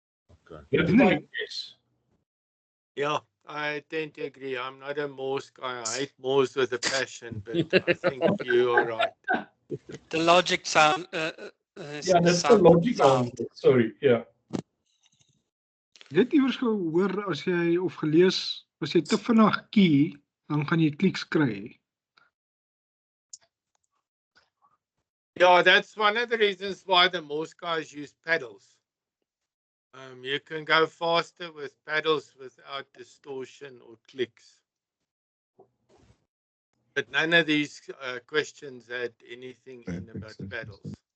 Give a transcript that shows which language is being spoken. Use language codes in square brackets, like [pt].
[en] Okay. That's my guess. Yeah, I tend to agree. I'm not a Morse guy. I hate Morse with a passion, but I think you're right. The logic sound Yeah, that's the logic answer. Sorry, yeah. [af] Jy het iewers gehoor as jy of gelees as jy te vinnig key, dan gaan jy kliks kry. [en] Yeah, that's one of the reasons why the Morse guys use pedals. You can go faster with pedals without distortion or clicks. But none of these questions had anything in about pedals.